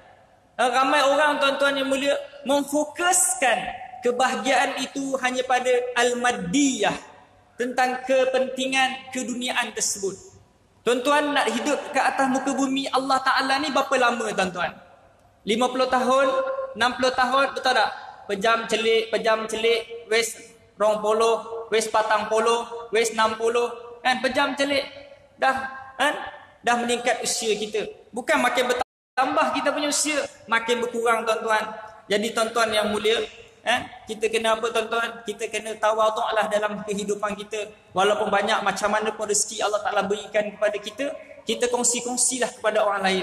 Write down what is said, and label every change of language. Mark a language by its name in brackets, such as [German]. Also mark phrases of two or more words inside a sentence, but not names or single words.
[Malay] Ramai orang, tuan-tuan yang mulia, memfokuskan kebahagiaan itu hanya pada al-maddiyah, tentang kepentingan keduniaan tersebut. Tuan-tuan nak hidup ke atas muka bumi Allah Ta'ala ni berapa lama, tuan-tuan? 50 tahun, 60 tahun, betul tak? Pejam celik, [Javanese] wes rong polo, wes patang polo, wes 60, [Malay] kan? Pejam celik, dah meningkat usia kita. Bukan makin bertambah kita punya usia, makin berkurang, tuan-tuan. Jadi tuan-tuan yang mulia, kita kena apa, tuan-tuan? Kita kena tawaduklah dalam kehidupan kita. Walaupun banyak macam mana pun rezeki Allah Ta'ala berikan kepada kita, kita kongsi-kongsilah kepada orang lain.